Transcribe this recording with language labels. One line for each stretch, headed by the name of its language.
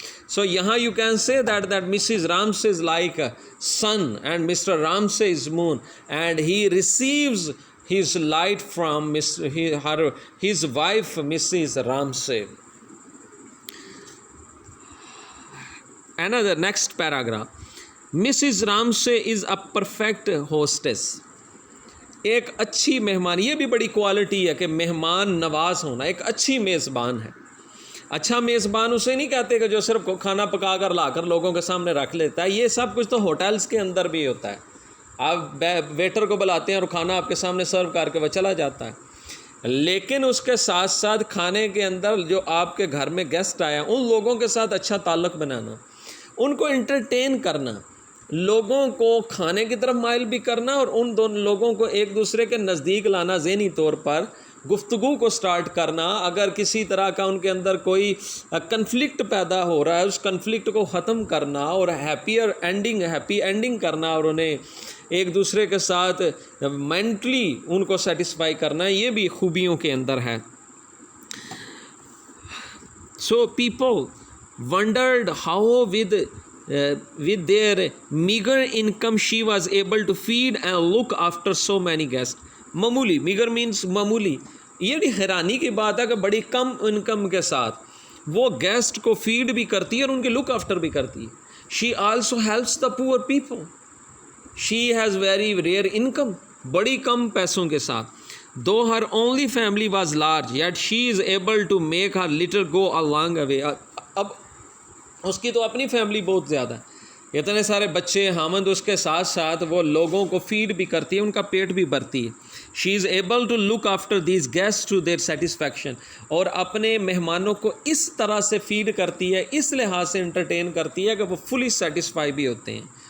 English: So یہاں you can say that Mrs Ramsay is like sun and Mr Ramsay is moon, and he receives his light from his wife Mrs. Ramsay. Another next paragraph. Mrs. Ramsay is a perfect hostess.
Urdu: ایک اچھی مہمان، یہ بھی بڑی quality ہے کہ مہمان نواز ہونا، ایک اچھی میزبان ہے. اچھا میزبان اسے نہیں کہتے کہ جو صرف کھانا پکا کر لا کر لوگوں کے سامنے رکھ لیتا ہے. یہ سب کچھ تو ہوٹلز کے اندر بھی ہوتا ہے. آپ ویٹر کو بلاتے ہیں اور کھانا آپ کے سامنے سرو کر کے وہ چلا جاتا ہے، لیکن اس کے ساتھ ساتھ کھانے کے اندر جو آپ کے گھر میں گیسٹ آیا ان لوگوں کے ساتھ اچھا تعلق بنانا، ان کو انٹرٹین کرنا، لوگوں کو کھانے کی طرف مائل بھی کرنا، اور ان دونوں لوگوں کو ایک دوسرے کے نزدیک لانا، ذہنی طور پر گفتگو کو سٹارٹ کرنا. اگر کسی طرح کا ان کے اندر کوئی کنفلکٹ پیدا ہو رہا ہے اس کنفلکٹ کو ختم کرنا اور ہیپی اینڈنگ کرنا، اور انہیں ایک دوسرے کے ساتھ مینٹلی ان کو سیٹسفائی کرنا، یہ بھی خوبیوں کے اندر ہے.
English: So people wondered how with their meager income she was able to feed and look after so many guests.
Urdu: معمولی، میگر مینس معمولی. یہ بھی حیرانی کی بات ہے کہ بڑی کم انکم کے ساتھ وہ گیسٹ کو فیڈ بھی کرتی ہے اور ان کے لک آفٹر بھی کرتی ہے.
English: she also helps the poor people. she has very rare income.
Urdu: بڑی کم پیسوں کے ساتھ.
English: though her only family was large, yet she is able to make her little go a long way.
Urdu: اب اس کی تو اپنی فیملی بہت زیادہ ہے، اتنے سارے بچے حامد، اس کے ساتھ ساتھ وہ لوگوں کو فیڈ بھی کرتی ہے، ان کا پیٹ بھی بھرتی ہے.
English: she is able to look after these guest to their satisfaction,
Urdu: اور اپنے مہمانوں کو اس طرح سے فیڈ کرتی ہے، اس لحاظ سے انٹرٹین کرتی ہے کہ وہ فلی سیٹسفائی بھی ہوتے ہیں.